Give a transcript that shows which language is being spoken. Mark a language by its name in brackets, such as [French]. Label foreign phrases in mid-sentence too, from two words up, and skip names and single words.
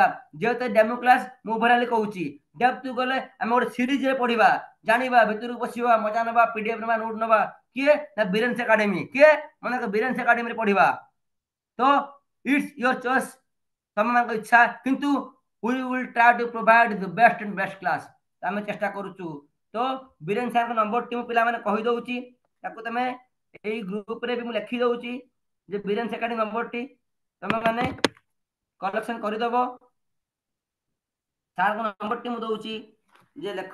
[Odia] ଯେହେତୁ [English] demo class, [Odia] ମୁଁ ଓଭରାଲି କହୁଛି, ଡେପ୍ଥ ଗଲେ ଆମେ ଗୋଟେ ସିରିଜରେ ପଢିବା, ଜାଣିବା, ଭିତରକୁ ବସିବା, ମଜା ନେବା, ପିଡିଏଫ ନେବା, ନୋଟ ନେବା। କିଏ ନା ବିରେନ୍ସ ଏକାଡେମୀ। କିଏ? ମାନେ ବିରେନ୍ସ ଏକାଡେମୀରେ ପଢିବା। ତ [English] it's your choice, [Odia] ତମମାନଙ୍କ ଇଚ୍ଛା। [English] କିନ୍ତୁ we will try to provide the best and best class। [Odia] ଆମେ ଚେଷ୍ଟା କରୁଛୁ। ତ ବୀରେନ୍ ସାରଙ୍କ ନମ୍ବରଟି ମୁଁ ପିଲାମାନେ କହିଦଉଛି, ତାକୁ ତମେ ଏଇ ଗ୍ରୁପରେ ବି ମୁଁ ଲେଖି ଦଉଛି ଯେ ବୀରେନ୍ ଏକାଡେମୀ ନମ୍ବରଟି ତମେ ମାନେ କଲେକ୍ସନ କରିଦବ। ସାରଙ୍କ ନମ୍ବରଟି ମୁଁ ଦଉଛି, ଯେ ଲେଖ।